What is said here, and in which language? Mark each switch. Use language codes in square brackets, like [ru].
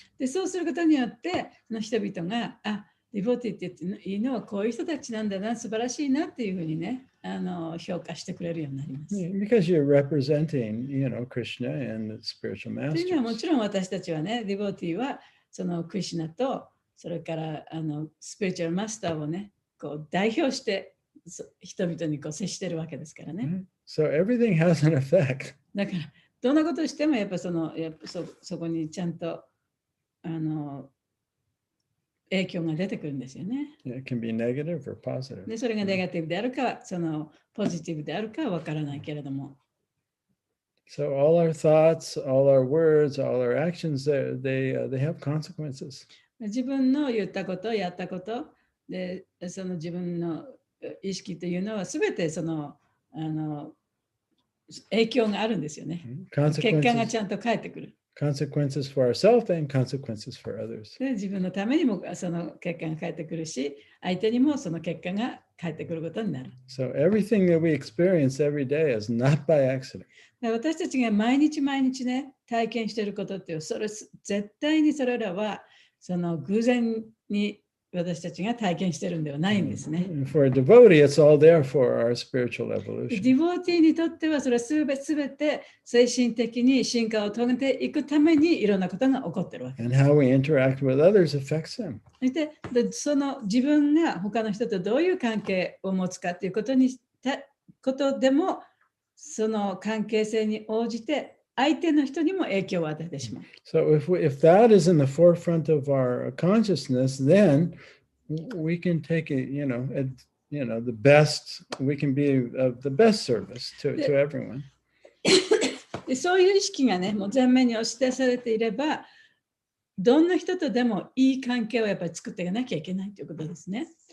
[ja] で、そうすることによって、人々が、ディボティって言っていいのはこういう人たちなんだな、素晴らしいなっていうふうにね、評価してくれるようになります。 [en] Because you're representing, Krishna and the spiritual masters. [ja] というのはもちろん私たちはね、ディボティはそのクリシュナとそれからスピリチュアルマスターをね、こう代表して人々にこう接してるわけですからね。 [en] So everything has an effect. [ja] だからどんなことをしてもやっぱそこにちゃんと影響が出てくるんですよね。 [en] It can be negative or positive. [ja] で、それがネガティブであるか、ポジティブであるかはわからないけれども。 [en] So all our thoughts, all our words, all our actions, they have consequences. [ja] 自分の言ったこと、やったことで、その自分の意識というのはすべてその影響があるんですよね。結果がちゃんと返ってくる。 [en] Consequences for ourselves and consequences for others. [ja] で自分のためにもその結果が返ってくるし、相手にもその結果が返ってくることになる。 [en] So everything that we experience every day is not by accident. [ja] で私たちが毎日毎日ね、体験していることっていう、それ絶対にそれらはその偶然に私たちが体験しているんではないんですね。 [en] For a devotee, it's all there for our spiritual デ evolution. [ja] ィボーティーにとってはそれはすべて精神的に進化を遂げていくためにいろんなことが起こっているわけです。 [en] And how we interact with others affects them. [ja] でその自分が他の人とどういう関係を持つかということでも、その関係性に応じて相手の人にも影響を与えてしまう。 [en] So if that is in the forefront of our consciousness, then we can take it, the best, we can be of the best service to everyone. [ja] でそういう意識がね、もう前面に押し出されていれば、どんな人とでもいい関係をやっぱり作っていかなきゃいけないということですね。